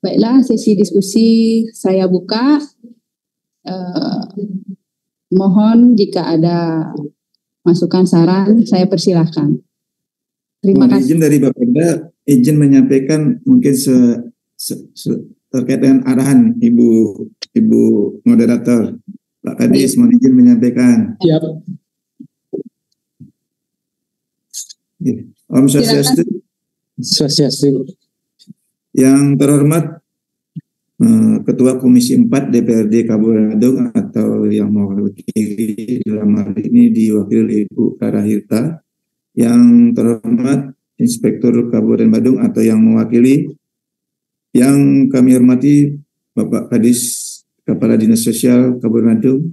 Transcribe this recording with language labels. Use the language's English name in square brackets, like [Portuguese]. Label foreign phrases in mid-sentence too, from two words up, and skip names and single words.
[Indonesian] Baiklah, sesi diskusi saya buka. Mohon jika ada masukan saran, saya persilahkan. Terima kasih. Izin dari Bapenda, izin menyampaikan mungkin terkait dengan arahan Ibu moderator. Pak Kadis, mohon izin menyampaikan. Siap. [Sanskrit] Om Swastiastu. Swastiastu. [Indonesian] Yang terhormat Ketua Komisi 4 DPRD Kabupaten Badung atau yang mewakili dalam hal ini diwakili Ibu Karahirta. Yang terhormat Inspektur Kabupaten Badung atau yang mewakili, yang kami hormati Bapak Kadis Kepala Dinas Sosial Kabupaten Badung